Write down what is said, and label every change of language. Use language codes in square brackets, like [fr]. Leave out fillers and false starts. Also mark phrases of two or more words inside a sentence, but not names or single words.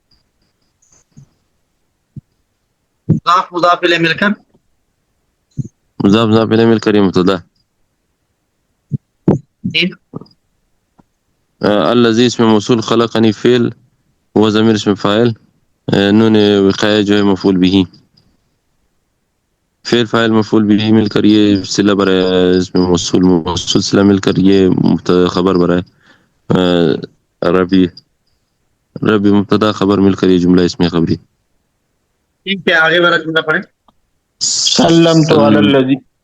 [ur] مضاف الیہ مل کر مضاف مضاف الیہ مل کر یہ مبتدا. جی الذی اس میں موصول خلقنی فعل وہ ضمیر اس میں فاعل نون وقایہ جو ہے مفعول به. فعل فاعل مفعول به مل کر یہ صلہ برائے اس میں موصول صلہ مل کر یہ خبر برائے ربی مبتدا خبر مل کر یہ جملہ اس میں خبری. ٹھیک ہے. آگے والا جملہ پڑھیں. [ar] سلمت علی الذی